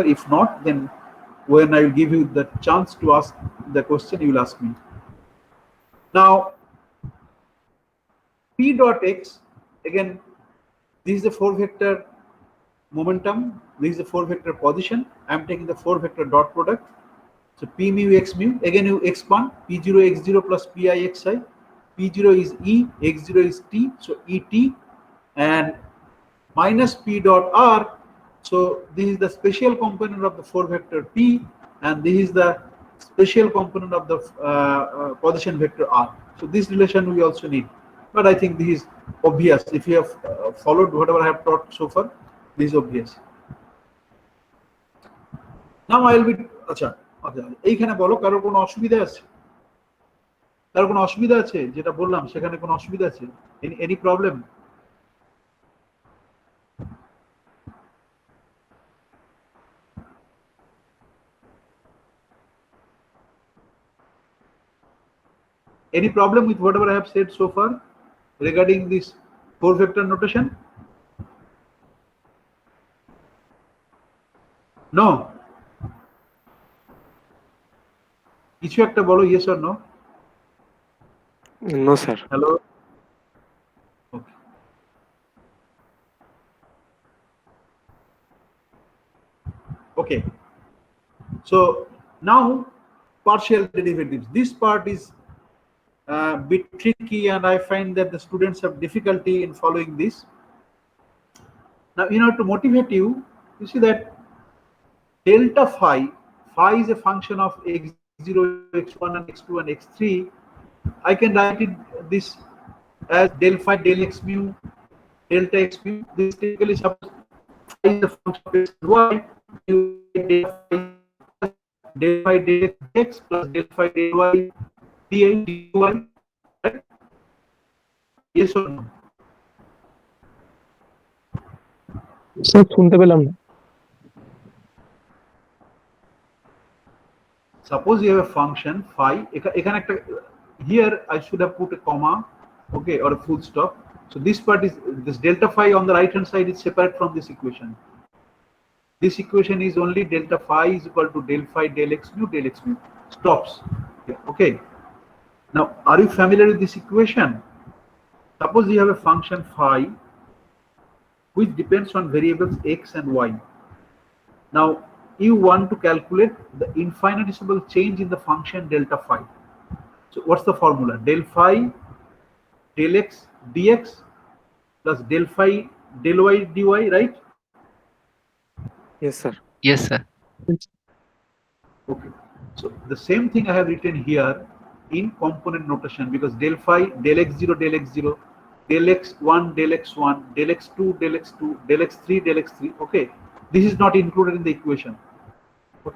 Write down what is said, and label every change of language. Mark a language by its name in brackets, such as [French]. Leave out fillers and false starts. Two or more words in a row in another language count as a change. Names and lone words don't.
[English] If not, then when I will give you the chance to ask the question, you will ask me. Now, P dot x, again, this is the 4-vector momentum, this is the 4-vector position. I am taking the 4-vector dot product. So P mu x mu, again you expand, P0 x0 plus Pi xi. P0 is E, x0 is T, so Et, and minus P dot R. So this is the special component of the 4-vector P, and this is the special component of the position vector R. So this relation we also need, but I think this is obvious. If you have followed whatever I have taught so far, this is obvious. Now I will be, [Bangla] আচ্ছা এইখানে বলো কারোর কোনো অসুবিধা আছে? কারোর কোনো অসুবিধা আছে যেটা বললাম সেখানে কোনো অসুবিধা আছে? [English] Any problem? Any problem with whatever I have said so far regarding this 4-vector notation? No. [Bangla] কিছু একটা বলো, [English] yes or no? No, sir. Hello. Okay. Okay. So now partial derivatives. This part is a bit tricky, and I find that the students have difficulty in following this. Now, to motivate you, you see that delta phi is a function of x0, x1, and x2, and x3. I can write it this as del phi del x mu delta x mu. This typically suppose phi is the function of x and y. You get del phi del x plus del phi del y dy dy. Right? Yes or no? [Bangla] স্যার শুনতে পেলাম না। [English] Suppose you have a function phi. Here I should have put a comma, okay, or a full stop. So this part is, this delta phi on the right hand side is separate from this equation. This equation is only delta phi is equal to del phi del x mu stops. Okay. Now, are you familiar with this equation? Suppose you have a function phi which depends on variables x and y. Now, you want to calculate the infinitesimal change in the function delta phi. So what's the formula? Del phi del x dx plus del phi del y dy, right? Yes, sir. Yes, sir. Okay. So the same thing I have written here in component notation, because del phi del x0 del x0 del x1 del x1 del x2 del x2 del x3 del x3. Okay, this is not included in the equation. Okay.